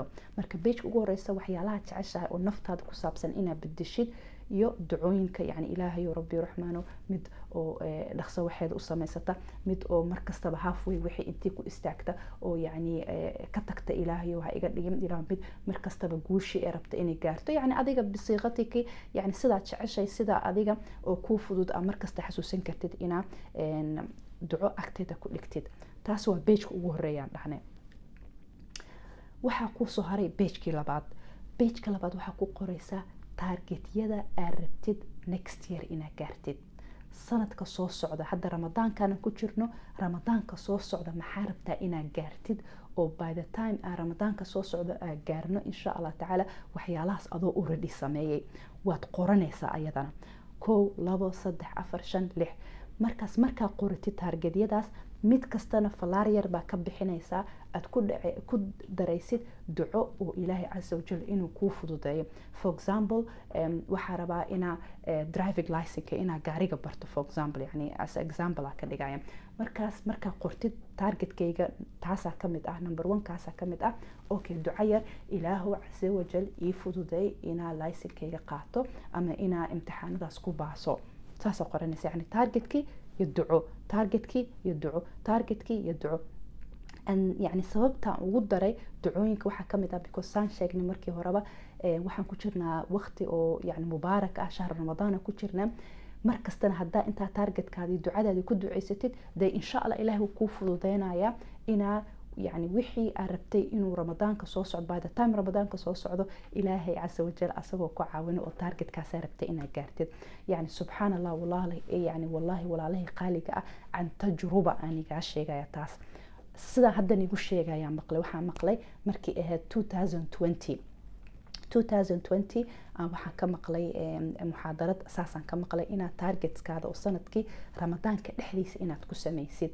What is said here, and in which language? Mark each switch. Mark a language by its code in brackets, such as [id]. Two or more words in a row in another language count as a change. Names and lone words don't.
[so] marka page ugu horeysa waxyaalaha jeceshahay oo naftaada ku saabsan inaad bedeshid, iyo ducooyinka yani ilaahayo rabbi raxmaano, mid oo dhaqso waxeeda u samaysata, mid oo markastaba halfway wixii intii ku istaagta oo yani ka tagta ilaahayo ha iga dhigin, ilaa mid markastaba guushi ee rabta inay gaarto, yani adiga bisiiqatiki yani sidaa jeceshay, sidaa adiga oo kuu fudud markasta xasuusan kartid inaa duco agteeda ku dhigtid. taas waa pageka ugu horeeyaan dhahnay. waxaa kusoo haray pagekii labaad. pageka labaad waxaa ku qoraysaa targetyada aad rabtid [en] next year [so] inaad gaartid, sanadka soo socda. hadda ramadaankaana ku jirno, ramadaanka soo socda maxaa rabtaa inaad gaartid, oo [en] by the time [so] ramadaanka soo socda aad gaarno [ar] إن شاء الله تعالى [so] waxyaalahaas adoo already sameeyey waad qoranaysaa ayadana 1 2 3 4 5 6. markaas markaa qoratid targetyadaas mid kastana falaar yar baa ka bixinaysaa, aad ku daraysid duco oo ilaahay [ar] عز وجل [so] inuu kuu fududeeyo. [en] for example [so] waxaa rabaa inaa [en] driving license [so] inaa gaariga barto, [en] for example [so] yani [en] as example [so] ka dhigaya. markaas markaa qortid targetkayga taasaa kamid ah, number 1 kaasaa kamid ah. okay, duco yar, ilaahu [ar] عز وجل [so] ii fududeey inaa licenkayga qaato ama inaa imtixaanadaas ku baaso. saasa qoranaysa yani targetkii iyo duco, targetkii iyo duco, targetkii iyo duco. yani sababtaan ugu daray ducooyinka waxaa kamid ah because saan sheegnay markii horeba waxaan ku jirnaa waqti oo yani mubaarak ah, [ar] شهر رمضان [so] ku jirnaa. markastana haddaa intaa targetkaadii ducadaadii ku duceysatid dee [ar] إن شاء الله [so] ilaahay wuu kuu fududeynaya inaa يعني wixii aad rabtay inuu ramadaanka soo socdo, [en] by the time [so] ramadaanka soo socdo ilaahay [ar] عز وجل [so] asagoo ku caawino oo targetkaas aad rabtay inaad gaartid. [ar] يعني سبحان الله، والله يعني والله [so] walaalahay qaaliga ah, [ar] عن تجربة [so] anigaa sheegaya taas. sidaa haddan igu sheegaya maqlay, waxaa maqlay markii ahayd 2020 waxaan ka maqlay muxaadarad saasaan ka maqlay inaad targetskaada oo sanadkii ramadaanka dhexdiisa inaad ku samaysid.